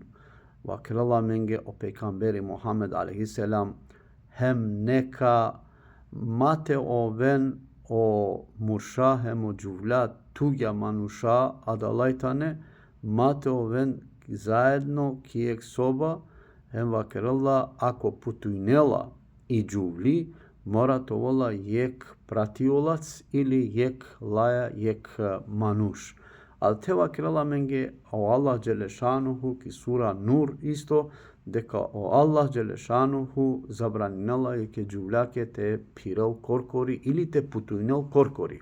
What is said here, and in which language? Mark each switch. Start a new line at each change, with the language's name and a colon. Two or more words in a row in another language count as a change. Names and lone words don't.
Romany: Vakerallah menge o pejgamberi Muhammed alaihisselam hem neka mate oven o musha hem o džuvlja tuja manusha adalajtane mate oven zajedno kijek soba hem vakerallah ako putujnela i džuvli mora to vola jek pratiolac ili jek laja jek manuš. Al te vakerallah menge o Allah Đelešanuhu ki sura Nur isto deka o Allah Đelešanuhu zabraninala je ke džuvljake te pirel korkori ili te putujnel korkori.